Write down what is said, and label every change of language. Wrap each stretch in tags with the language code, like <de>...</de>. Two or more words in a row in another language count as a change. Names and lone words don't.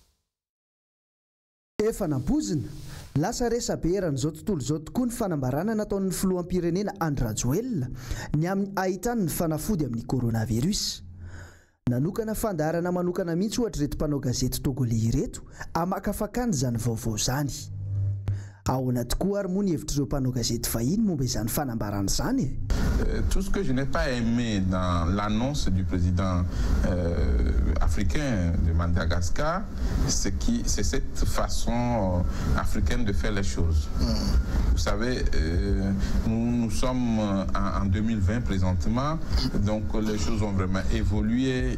<mg>Efa nambozina lasa resabe eran'izao tontolo izao tokoa ny fanambarana nataon'ny filoham-pirenena Andry Rajoelina ny amin'ny ahitany ny fanafody amin'ny coronavirus. Nanokana fandaharana manokana mihitsy ohatra reto mpanao gazety togolais ireto hamakafakany izany vaovao izany. Ahoana tokoa ary moa ny hevitrireo mpanao gazety vahiny momba izany fanambarana izany?</mg> <fr>tout ce que je n'ai pas aimé dans l'annonce du président africain de Madagascar, c'est cette façon africaine de faire les choses. Vous savez, nous sommes en 2020 présentement, donc les choses ont vraiment évolué.</fr>